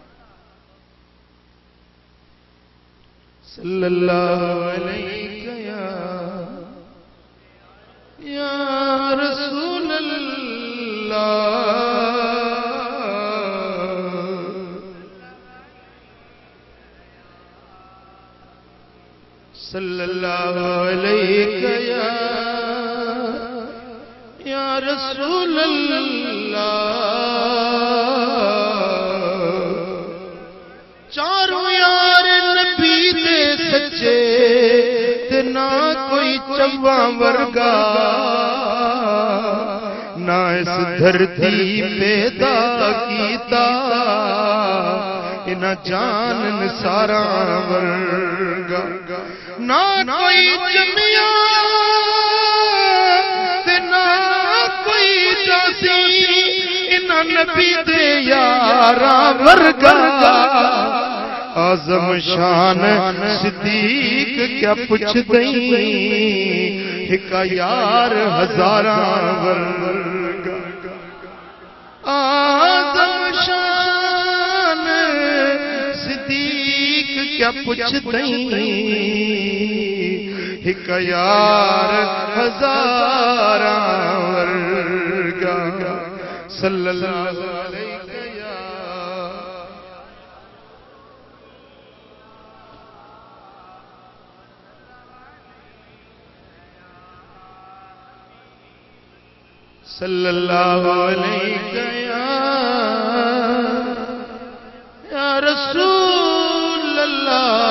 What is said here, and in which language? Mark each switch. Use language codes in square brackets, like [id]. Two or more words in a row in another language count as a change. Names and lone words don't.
[ar] صلی اللہ علیہ یا رسول اللہ، صلی اللہ علیہ یا رسول اللہ۔ [pa] چاروں یار نبی دے سچے تے نہ کوئی چواں ورگا، نہ اس دھرتی پیدا کیتا نہ جان نثارا ورگا، نہ کوئی جمیا تے نہ کوئی جاسی انہاں نبی دے یاراں ورگا۔ اعظم شان صدیق کیا پوچھ دیں، ایک یار ہزاراں ورگا۔ اعظم شان صدیق کیا پوچھ دیں، ایک یار ہزاراں ورگا۔ [ar] صلی اللہ علیہ صلی اللہ علیہ یا رسول اللہ،